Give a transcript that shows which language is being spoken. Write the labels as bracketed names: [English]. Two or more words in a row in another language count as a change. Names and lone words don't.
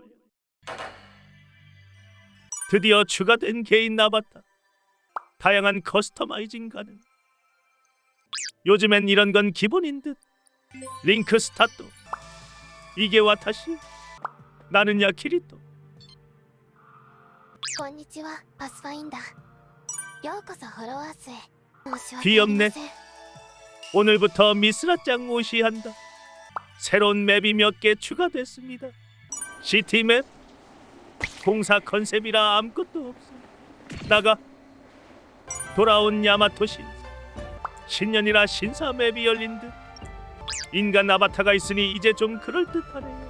[Korean] 드디어 추가된 개인 아바타. 다양한 커스터마이징 가능. 요즘엔 이런 건 기본인 듯. [English] link start. [Korean] 이게 와타시. 나는야 키리토. [Japanese] こんにちは、パスファインダー。ようこそフォロワースへ。申し訳あり [Korean] 귀엽네. [Japanese] ません。 [Korean] 오늘부터 미스라짱 무시한다. 새로운 맵이 몇 개 추가됐습니다. 시티 맵. 공사 컨셉이라 아무것도 없어. 나가. 돌아온 야마토 신사. 신년이라 신사 맵이 열린 듯. 인간 아바타가 있으니 이제 좀 그럴듯하네요.